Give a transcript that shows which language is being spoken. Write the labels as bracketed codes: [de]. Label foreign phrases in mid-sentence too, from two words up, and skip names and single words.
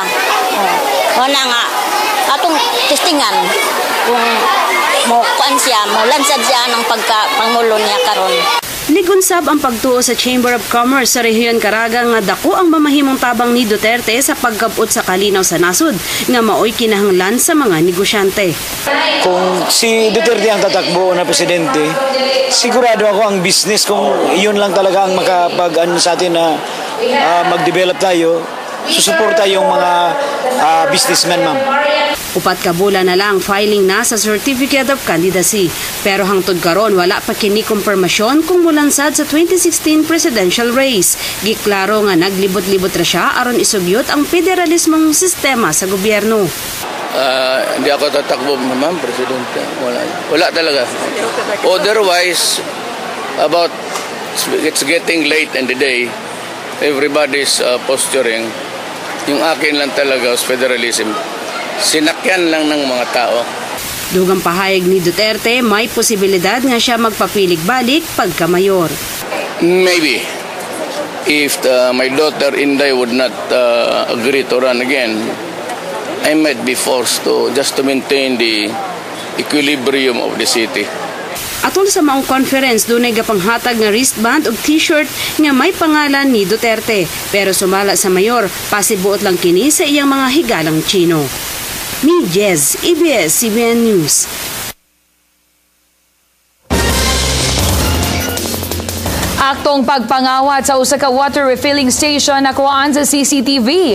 [ceb] Wala nga atong testingan kung mo kuan siya, mo lansad siya ng pagka-pangulo niya karon. Ligunsab ang pagtuo sa Chamber of Commerce sa rehiyon Caraga nga dako ang mamahimong tabang ni Duterte sa pagkabot sa kalinaw sa nasud nga maoy kinahanglan sa mga negosyante. [tl] Kung si Duterte ang tatakbo na presidente, sigurado ako ang business kung iyon lang talaga ang makapag-ano sa atin na mag-develop tayo, susuporta yung mga businessmen, ma'am. [ceb] Upat ka bulan na lang filing na sa Certificate of Candidacy. Pero hangtod karon wala pa kini kumpirmasyon kung mulansad sa 2016 [en] presidential race. [ceb] Giklaro nga naglibot-libot ra siya aron isugyot ang federalismong sistema sa gobyerno. [tl] Hindi ako tatakbo, ma'am, Presidente. Wala talaga. [en] Otherwise, it's getting late in the day. Everybody's posturing. [tl] Yung akin lang talaga [en] was federalism. [tl] Sinakyan lang ng mga tao. [ceb] Dugang pahayag ni Duterte, may posibilidad nga siya magpapilig balik pagka mayor. [en] Maybe. If my daughter Inday would not agree to run again, I might be forced to just to maintain the equilibrium of the city. [ceb] Atol sa maong conference, dunay gapanghatag nga wristband o t-shirt nga may pangalan ni Duterte. Pero sumala sa mayor, pasibuot lang kini sa iyang mga higalang Chino. Mi Jez, ABS-CBN News. Aktong pagpangawat sa usa ka water refilling station nakuhaan sa CCTV.